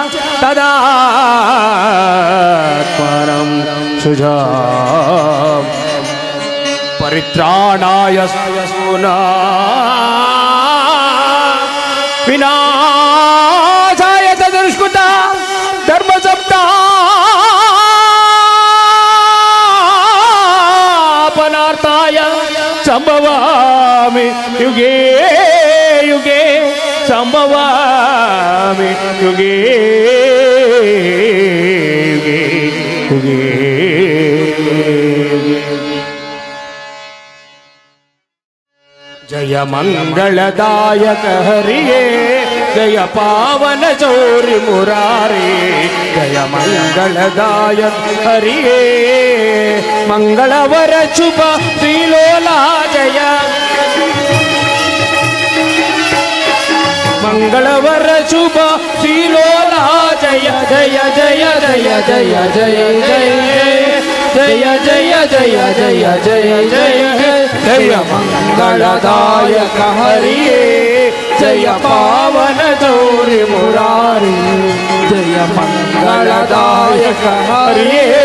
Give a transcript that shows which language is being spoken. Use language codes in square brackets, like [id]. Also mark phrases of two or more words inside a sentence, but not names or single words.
[sa] ತದಾತ್ಮಾನಂ ಸುಜಾ ಪರಿತ್ರಾಣಾಯ ವಿನಾಶಾಯ ತದುಷ್ಕೃತ ಧರ್ಮ ಸಂಸ್ಥಾಪನಾರ್ಥಾಯ ಸಂಭವಾಮಿ ಯುಗೇ ಯುಗೇ ಸಂಭವಾಮಿ ಯುಗೇ ಯುಗೇ ಯುಗೇ. [kn] ಜಯ ಮಂಗಳದಾಯಕ ಹರಿಯೇ ಜಯ ಪಾವನ ಚೌರಿ ಮುರಾರಿ ಜಯ ಮಂಗಳದಾಯಕ ಹರಿಯೇ ಮಂಗಳವರ ಶುಭ ಶ್ರೀಲೋಲಾ ಜಯ ಮಂಗಳವರ ಶುಭ ಶ್ರೀಲೋಲಾ ಜಯ ಜಯ ಜಯ ಜಯ ಜಯ ಜಯ ಜಯ ಜಯ ಜಯ ಜಯ ಜಯ ಜಯ ಜಯ ಮಂಗಳದಾಯಕ ಹರಿಯೇ ಜಯ ಪಾವನ ಗೌರಿ ಮುರಾರಿ ಜಯ ಮಂಗಳದಾಯಕ ಹರಿಯೇ.